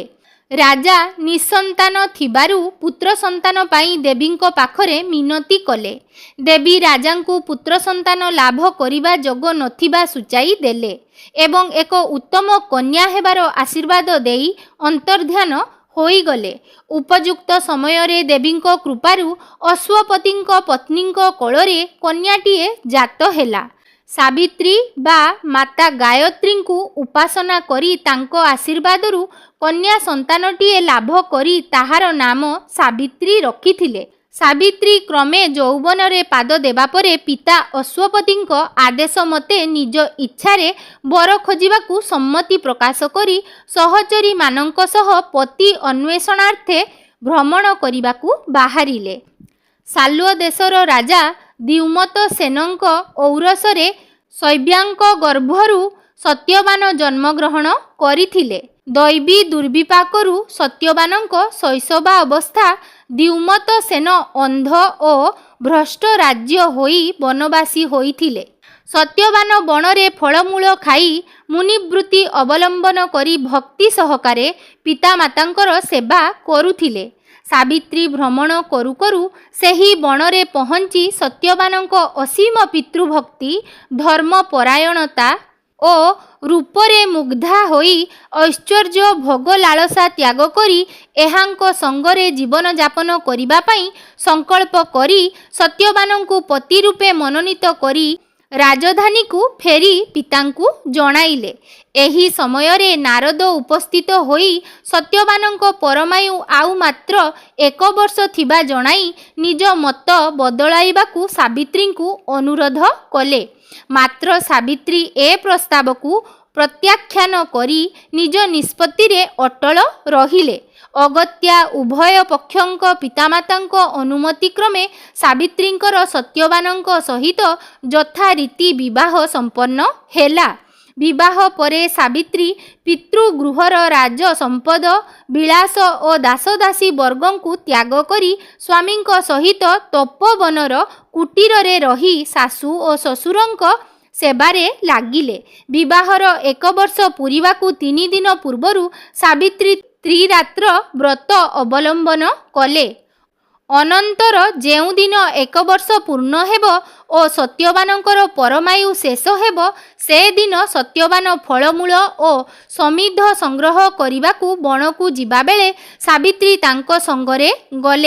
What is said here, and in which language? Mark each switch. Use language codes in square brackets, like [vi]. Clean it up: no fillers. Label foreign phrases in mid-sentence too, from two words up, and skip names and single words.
[or] ରାଜା ନିଃସନ୍ତାନ ଥିବାରୁ ପୁତ୍ର ସନ୍ତାନ ପାଇଁ ଦେବୀଙ୍କ ପାଖରେ ମିନତି କଲେ। ଦେବୀ ରାଜାଙ୍କୁ ପୁତ୍ର ସନ୍ତାନ ଲାଭ କରିବା ଯୋଗ ନଥିବା ସୂଚାଇ ଦେଲେ ଏବଂ ଏକ ଉତ୍ତମ କନ୍ୟା ହେବାର ଆଶୀର୍ବାଦ ଦେଇ ଅନ୍ତର୍ଧାନ ହୋଇ ଗଲେ। ଉପଯୁକ୍ତ ସମୟ ରେ ଦେବୀଙ୍କ କୃପାରୁ ଅଶ୍ୱପତିଙ୍କ ପତ୍ନୀଙ୍କ कोଳରେ କନ୍ୟାଟିଏ ଜାତ ହେଲା। ସାବିତ୍ରୀ ବା ମାତା ଗାୟତ୍ରୀଙ୍କୁ ଉପାସନା କରି ତାଙ୍କ ଆଶୀର୍ବାଦରୁ କନ୍ୟା ସନ୍ତାନଟିଏ ଲାଭ କରି ତାହାର ନାମ ସାବିତ୍ରୀ ରଖିଥିଲେ। ସାବିତ୍ରୀ କ୍ରମେ ଯୌବନ ରେ ପାଦ ଦେବା ପରେ ପିତା ଅଶ୍ୱପତିଙ୍କ ଆଦେଶ ମତେ ନିଜ ଇଚ୍ଛାରେ ବର ଖୋଜିବାକୁ ସମ୍ମତି ପ୍ରକାଶ କରି ସହଚରୀ ମାନଙ୍କ ସହ ପତି ଅନ୍ୱେଷଣାର୍ଥେ ଭ୍ରମଣ କରିବାକୁ ବାହାରିଲେ। ସାଲ୍ୱ ଦେଶର ରାଜା ଦ୍ୟୁମତ ସେନଙ୍କ ଔରସରେ ଶୈବ୍ୟାଙ୍କ ଗର୍ଭରୁ ସତ୍ୟବାନ ଜନ୍ମଗ୍ରହଣ କରିଥିଲେ। ଦୈବୀ ଦୁର୍ବିପାକରୁ ସତ୍ୟବାନଙ୍କ ଶୈଶବ ଅବସ୍ଥା ଦ୍ୟୁମତ ସେନ ଅନ୍ଧ ଓ ଭ୍ରଷ୍ଟ ରାଜ୍ୟ ହୋଇ ବନବାସୀ ହୋଇଥିଲେ। ସତ୍ୟବାନ ବନରେ ଫଳମୂଳ ଖାଇ ମୁନିବୃତ୍ତି ଅବଲମ୍ବନ କରି ଭକ୍ତି ସହକାରେ ପିତାମାତାଙ୍କର ସେବା କରୁଥିଲେ। ସାବିତ୍ରୀ ଭ୍ରମଣ କରୁ କରୁ ସେହି ବନରେ ପହଞ୍ଚି ସତ୍ୟବାନଙ୍କ ଅସୀମ ପିତୃଭକ୍ତି ଧର୍ମପରାୟଣତା ଓ ରୂପରେ ମୁଗ୍ଧା ହୋଇ ଐଶ୍ୱର୍ଯ୍ୟ ଭୋଗ ଲାଳସା ତ୍ୟାଗ କରି ଏହାଙ୍କ ସଙ୍ଗରେ ଜୀବନ ଯାପନ କରିବା ପାଇଁ ସଂକଳ୍ପ କରି ସତ୍ୟବାନଙ୍କୁ ପତି ରୂପେ ମନୋନୀତ କରି ରାଜଧାନୀ କୁ ଫେରି ପିତାଙ୍କୁ ଜଣାଇଲେ। ଏହି ସମୟ ରେ ନାରଦ ଉପସ୍ଥିତ ହୋଇ ସତ୍ୟବାନଙ୍କ ପରମାୟୁ ଆଉ ମାତ୍ର 1 ବର୍ଷ ଥିବା ଜଣାଇ ନିଜ ମତ ବଦଳାଇବାକୁ ସାବିତ୍ରୀଙ୍କୁ ଅନୁରୋଧ କଲେ। ମାତ୍ର ସାବିତ୍ରୀ ଏ ପ୍ରସ୍ତାବ କୁ ପ୍ରତ୍ୟାଖ୍ୟାନ କରି ନିଜ ନିଷ୍ପତ୍ତି ରେ ଅଟଳ ରହିଲେ। ଅଗତ୍ୟା ଉଭୟ ପକ୍ଷଙ୍କ ପିତାମାତାଙ୍କ ଅନୁମତି କ୍ରମେ ସାବିତ୍ରୀଙ୍କର ସତ୍ୟବାନଙ୍କ ସହିତ ଯଥାରୀତି ବିବାହ ସମ୍ପନ୍ନ ହେଲା। ବିବାହ ପରେ ସାବିତ୍ରୀ ପିତୃଗୃହର ରାଜ ସମ୍ପଦ ବିଳାସ ଓ ଦାସଦାସୀ ବର୍ଗଙ୍କୁ ତ୍ୟାଗ କରି ସ୍ୱାମୀଙ୍କ ସହିତ ତପୋବନର କୁଟୀର ରେ ରହି ଶାଶୁ ଓ ଶ୍ୱଶୁରଙ୍କ ସେବାରେ ଲାଗିଲେ। ବିବାହର 1 ବର୍ଷ ପୂରିବାକୁ 3 ଦିନ ପୂର୍ବରୁ ସାବିତ୍ରୀ ତ୍ରିରାତ୍ର ବ୍ରତ ଅବଲମ୍ବନ କଲେ। ଅନନ୍ତର ଯେଉଁ ଦିନ 1 ବର୍ଷ ପୂର୍ଣ୍ଣ ହେବ ଓ ସତ୍ୟବାନଙ୍କର ପରମାୟୁ ଶେଷ ହେବ ସେ ଦିନ ସତ୍ୟବାନ ଫଳମୂଳ ଓ ସମିଧ ସଂଗ୍ରହ କରିବାକୁ ବଣକୁ ଯିବା ବେଳେ ସାବିତ୍ରୀ ତାଙ୍କ ସଙ୍ଗରେ ଗଲେ।